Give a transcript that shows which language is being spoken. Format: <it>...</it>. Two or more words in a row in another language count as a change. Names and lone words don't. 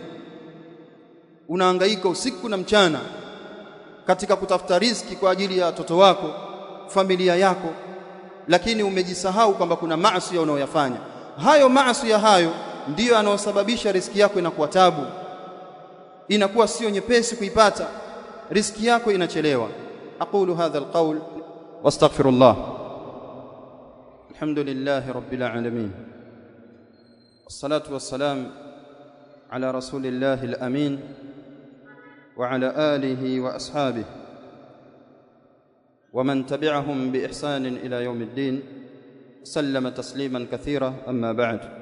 <sw>Unahangaika usiku na mchana katika kutafuta riziki kwa ajili ya watoto wako, familia yako, lakini umejisahau kwamba kuna maasi unayoyafanya. Hayo maasi hayo ndiyo yanayosababisha riziki yako inakuwa tabu, inakuwa sio nyepesi kuipata, riziki yako inachelewa.</sw> <ar>أقول هذا القول وأستغفر الله. الحمد لله رب العالمين والصلاة والسلام على رسول الله العالمين وعلى آله وأصحابه ومن تبعهم بإحسان إلى يوم الدين سلم تسليما كثيرا أما بعد.</ar>